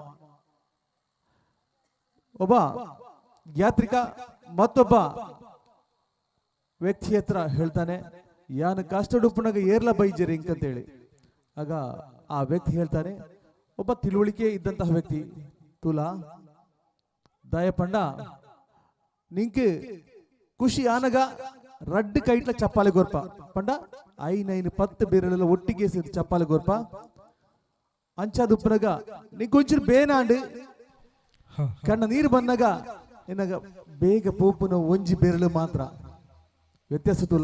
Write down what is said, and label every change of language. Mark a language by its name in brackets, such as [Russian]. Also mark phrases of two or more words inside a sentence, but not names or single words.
[Kannada] ಒಬ್ಬ ಯಾತ್ರಿಕ ಮತ್ತೊಬ್ಬ ವ್ಯಕ್ತಿ ಹತ್ರ ಹೇಳ್ತಾನೆ, [Tulu] ಯಾನ ಕಾಷ್ಟಡುಪ್ಪನಾಗ ಏರ್ಲ ಬೈಜರಿ [Kannada] ಅಂತೇಳಿ. ಆಗ ಆ ವ್ಯಕ್ತಿ ಹೇಳ್ತಾನೆ, ಒಬ್ಬ ತಿಳುವಳಿಕೆ ಇದ್ದಂತಹ ವ್ಯಕ್ತಿ, [Tulu] ತುಲಾ ದಯಪಂಡ ನಿಂಕ್ ಖುಷಿ ಆನಗ ರಡ್ಡು ಕೈಟ್ಲ ಚಪ್ಪಾಲೆ ಗೋರ್ಪ ಪಂಡ 5-10 [Kannada] ಬೇರೆಲ್ಲ ಒಟ್ಟಿಗೆ ಸೇರಿ [Tulu] ಚಪ್ಪಾಲೆ ಗೋರ್ಪ ಅಂಚಾದುಪ್ಪನಾಗ ನಿಂಕೊಂಚೂರು ಬೇನಾಂಡು [Kannada] ಕಣ್ಣ ನೀರು ಬಂದಾಗ ನಿನಗ [Tulu] ಬೇಗ ಪೋಪುನ ಒಂಜಿ [Kannada] ಬೆರಳು ಮಾತ್ರ ವ್ಯತ್ಯಾಸ [Tulu] ತುಲ.